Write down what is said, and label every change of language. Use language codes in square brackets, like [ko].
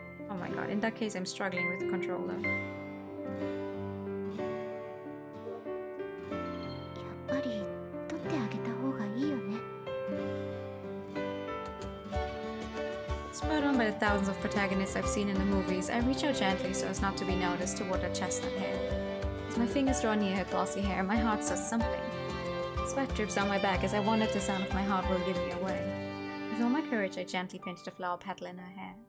[en] Oh my god, in that case I'm struggling with the controller. [ja] やっぱり取ってあげた方がいいよね。 [en] Spurred on by the thousands of protagonists I've seen in the movies, I reach out gently so as not to be noticed toward her chestnut hair. As my fingers draw near her glossy hair, my heart says something. Sweat drips down my back as I wonder if the sound of my heart will give me away. With all my courage, I gently pinch the flower petal in her hair.